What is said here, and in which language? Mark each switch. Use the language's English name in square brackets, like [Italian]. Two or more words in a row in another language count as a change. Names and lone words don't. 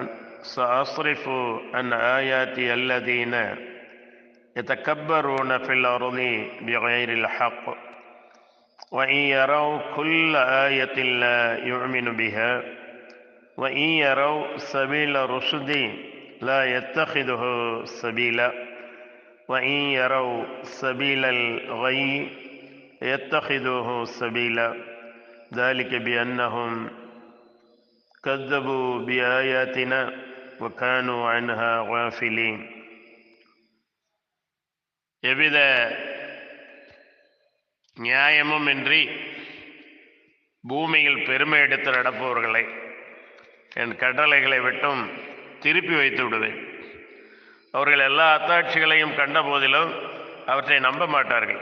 [Arabic] سأصرف عن آياتي الذين يتكبرون في الأرض بغير الحق وإن يروا كل آية لا يؤمنوا بها وإن يروا سبيل الرشد لا يتخذوه سبيلا وَإِنْ يَرَوْا سَبِيلَ الْغَيِّ يَتَّخِذُوهُ سَبِيلًا ذَلِكَ بِأَنَّهُمْ كَذَّبُوا بِآيَاتِنَا وَكَانُوا عَنْهَا غَافِلِينَ. [Tamil] எவ்வித நியாயமும் இன்றி பூமியில் பெருமை எடுத்து நடப்பவர்களை என் கட்டளைகளை விட்டும் திருப்பி வைத்து விடுவேன். அவர்கள் எல்லா அத்தாட்சிகளையும் கண்ட போதிலும் அவற்றை நம்ப மாட்டார்கள்.